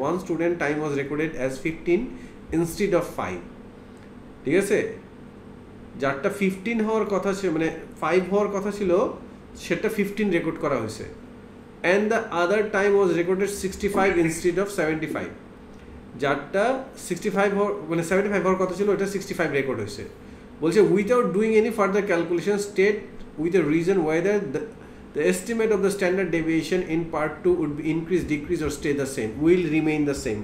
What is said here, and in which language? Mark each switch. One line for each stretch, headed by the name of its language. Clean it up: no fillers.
English: One student time was recorded as 15 instead of 5,
Bangla: ঠিক আছে। যারটা 15 হওয়ার কথা ছিল, মানে 5 হওয়ার কথা ছিল, সেটা 15 রেকর্ড করা হয়েছে।
English: and the other time was recorded 65 instead of 75,
Bangla: যারটা 65 মানে 75 হওয়ার কথা ছিল, ওটা 65 রেকর্ড হয়েছে।
English: বলছে without doing any further calculation state with a reason whether the estimate of the standard deviation in part 2 would be increase, decrease or stay the same, will remain the same.